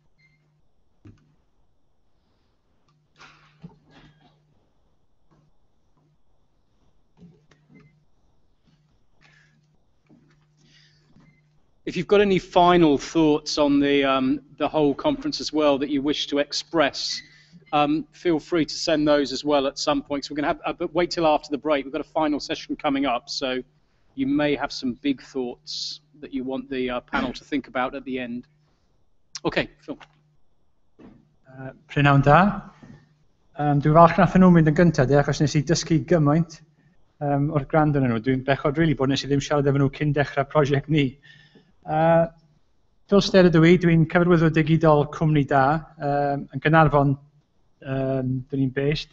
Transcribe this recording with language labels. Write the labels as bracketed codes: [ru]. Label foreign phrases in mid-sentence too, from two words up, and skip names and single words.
[en] If you've got any final thoughts on the whole conference as well that you wish to express, feel free to send those as well at some point. So we're going to have, but wait till after the break. We've got a final session coming up, so you may have some big thoughts that you want the panel to think about at the end. Okay, Phil. [cy] Prynawn da. Dwi'n falch nathon nhw mynd yn gyntaf, achos nes I dysgu gymaint o'r gwrando yn nhw. Dwi'n bechod rili bod nes I ddim siarad efo nhw cyn dechrau prosiect ni. Phil Stead ydw I, dwi'n cyfarwyddwr digidol cwmni da, yn Gaernarfon, dyn ni'n based.